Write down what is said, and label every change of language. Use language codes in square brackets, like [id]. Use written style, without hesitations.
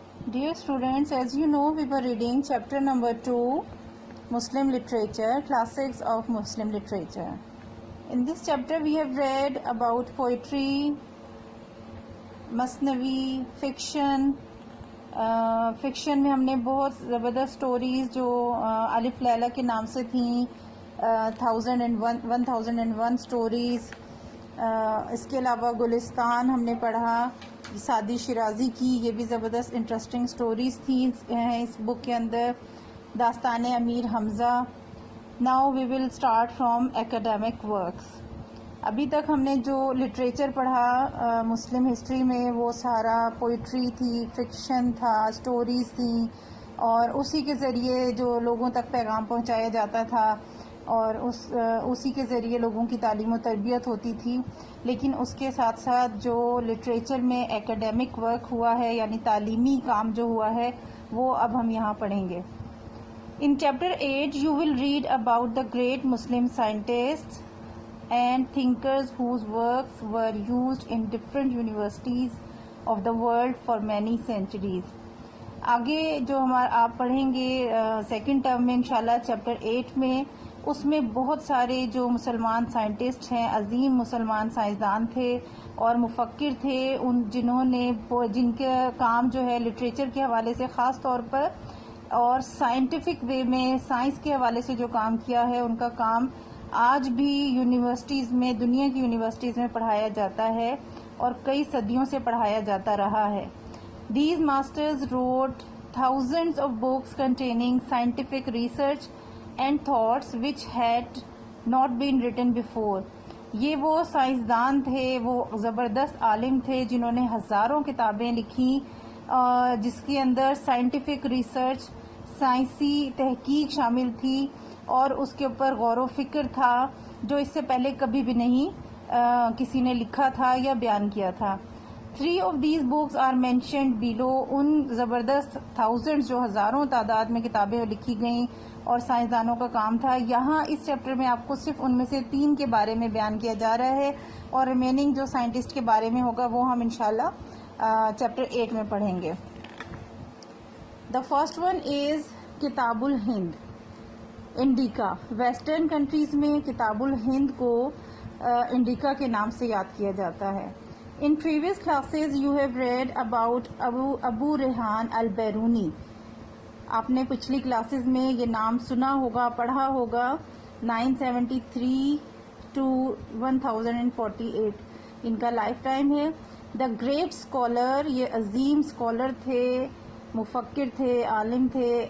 [en] Dear students, as you know, we were reading chapter number 2, Muslim Literature, Classics of Muslim Literature. In this chapter, we have read about poetry, Masnavi, fiction. [ur] Fiction میں ہم نے بہت زبردست stories جو الف لیلا کے نام سے تھیں 1001 سٹوریز. اس کے علاوہ گلستان ہم نے پڑھا سعدی شیرازی کی، یہ بھی زبردست انٹرسٹنگ سٹوریز تھیں اس بک کے اندر. [en] Dastan Amir Hamza. Now we will start from academic works. [ur] ابھی تک ہم نے جو لٹریچر پڑھا مسلم ہسٹری میں وہ سارا پوئٹری تھی، فکشن تھا، سٹوریز تھیں، اور اسی کے ذریعے جو لوگوں تک پیغام پہنچایا جاتا تھا اور اسی کے ذریعے لوگوں کی تعلیم و تربیت ہوتی تھی. لیکن اس کے ساتھ ساتھ جو لٹریچر میں ایکیڈیمک ورک ہوا ہے، یعنی تعلیمی کام جو ہوا ہے، وہ اب ہم یہاں پڑھیں گے. [en] In chapter 8 you will read about the great Muslim scientists and thinkers whose works were used in different universities of the world for many centuries. [ur] آگے جو آپ پڑھیں گے سیکنڈ ٹرم میں انشاءاللہ چیپٹر 8 میں، اس میں بہت سارے جو مسلمان سائنٹسٹ ہیں، عظیم مسلمان سائنسدان تھے اور مفکر تھے، جن کا کام جو ہے لٹریچر کے حوالے سے خاص طور پر اور سائنٹیفک وے میں سائنس کے حوالے سے جو کام کیا ہے، ان کا کام آج بھی یونیورسٹیز میں، دنیا کی یونیورسٹیز میں پڑھایا جاتا ہے اور کئی صدیوں سے پڑھایا جاتا رہا ہے. [en] These masters wrote thousands of books containing scientific research and thoughts which had not been written before. [ur] یہ وہ سائنسدان تھے، وہ زبردست عالم تھے جنہوں نے ہزاروں کتابیں لکھیں جس کے اندر سائنٹیفک ریسرچ، سائنسی تحقیق شامل تھی اور اس کے اوپر غور و فکر تھا جو اس سے پہلے کبھی بھی نہیں کسی نے لکھا تھا یا بیان کیا تھا. [en] 3 of these books are mentioned below. [ur] ان زبردست تھاؤزنڈ جو ہزاروں تعداد میں کتابیں لکھی گئیں اور سائنسدانوں کا کام تھا، یہاں اس چیپٹر میں آپ کو صرف ان میں سے 3 کے بارے میں بیان کیا جا رہا ہے اور ریمیننگ جو سائنٹسٹ کے بارے میں ہوگا وہ ہم انشاءاللہ چیپٹر 8 میں پڑھیں گے. [en] The first one is Kitab al-Hind. [ur] انڈیکا. ویسٹرن کنٹریز میں کتاب الہند کو انڈیکا کے نام سے یاد کیا جاتا ہے. [en] In previous classes you have read about Abu Rayhan Al-Biruni. [ur] آپ نے پچھلی کلاسز میں یہ نام سنا ہوگا، پڑھا ہوگا. 973 to 1048 ان کا لائف ٹائم ہے. [en] the great scholar, [ur] یہ عظیم اسکالر تھے، مفکر تھے، عالم تھے.